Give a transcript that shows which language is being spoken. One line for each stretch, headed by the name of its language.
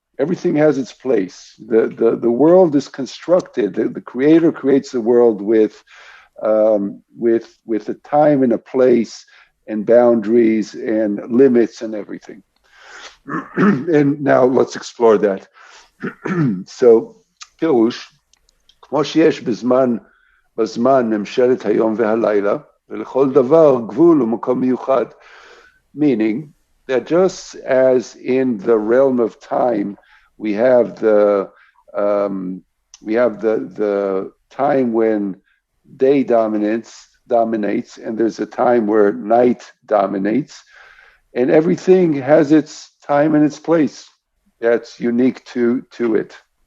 English: Everything has its place. The world is constructed. The Creator creates the world with a time and a place and boundaries and limits and everything. And now let's explore that.
Hebrew: So, פירוש, כמו שיש בזמן ממשלת היום והלילה, ולכל דבר גבול ומקום מיוחד.
English: Meaning that just as in the realm of time, we have the time when day dominates, and there's a time where night dominates, and everything has its time and its place that's unique to it.